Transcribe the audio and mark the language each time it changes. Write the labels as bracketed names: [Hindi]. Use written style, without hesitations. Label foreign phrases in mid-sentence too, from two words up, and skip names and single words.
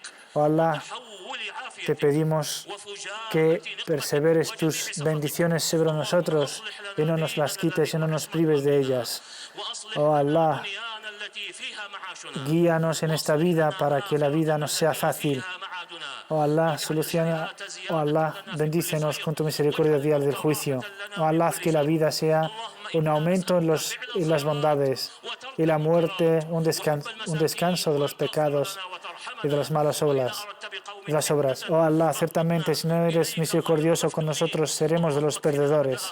[Spanish] Oh Allah, te pedimos que perseveres tus bendiciones sobre nosotros y no nos las quites y no nos prives de ellas. Oh Allah, guíanos en esta vida para que la vida nos sea fácil. Oh Allah, soluciona, oh Allah, bendícenos con tu misericordia el día del juicio. Oh Allah, haz que la vida sea un aumento en las bondades y la muerte un descanso de los pecados y de las malas obras. Oh Allah, ciertamente si no eres misericordioso con nosotros, seremos de los perdedores.